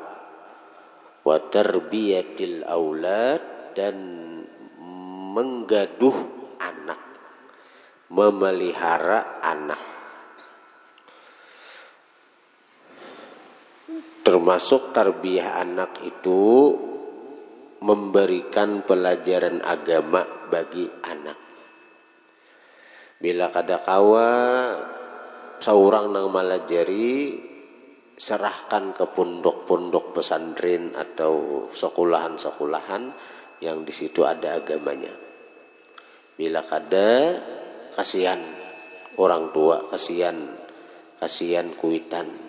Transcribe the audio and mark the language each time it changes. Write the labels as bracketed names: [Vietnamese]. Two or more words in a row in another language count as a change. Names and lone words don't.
[Arabic] وتربية الأولاد, [Indonesian] dan menggaduh anak, memelihara anak. Termasuk tarbiyah anak itu memberikan pelajaran agama bagi anak. [Banjar] Bila kada kawa seorang nang malajari, serahkan ke pondok-pondok pesantren atau sekolahan-sekolahan yang di situ ada agamanya. Bila kada, kasihan orang tua, kasihan kuitan.